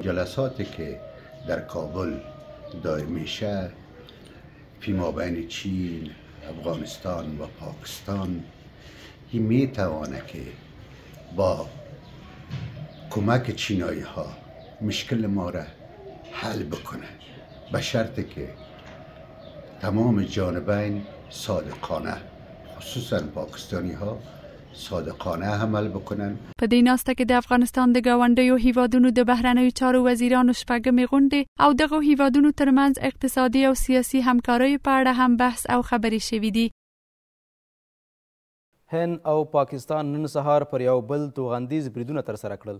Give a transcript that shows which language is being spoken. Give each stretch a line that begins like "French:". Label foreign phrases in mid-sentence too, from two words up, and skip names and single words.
Persian: جلساتی که در کابل دایر میشه فیما بین چین، افغانستان و پاکستان این میتوانه که با کمک چینایی ها مشکل ما را حل بکنه به شرطی که تمام جانبین صادقانه خصوصا پاکستانی ها صادقانه عمل بکنن.
Pashto: په دې ناسته کې د افغانستان د ګاونډیو هیوادونو د بهرنیو چارو وزیرانو شپږمې غونډې او دغو هیوادونو ترمنځ اقتصادي او سیاسي همکاریو په اړه هم بحث او خبرې شوي دي. هند او پاکستان نن سهار پر یو بل توغندیز بریدونه ترسره کړل.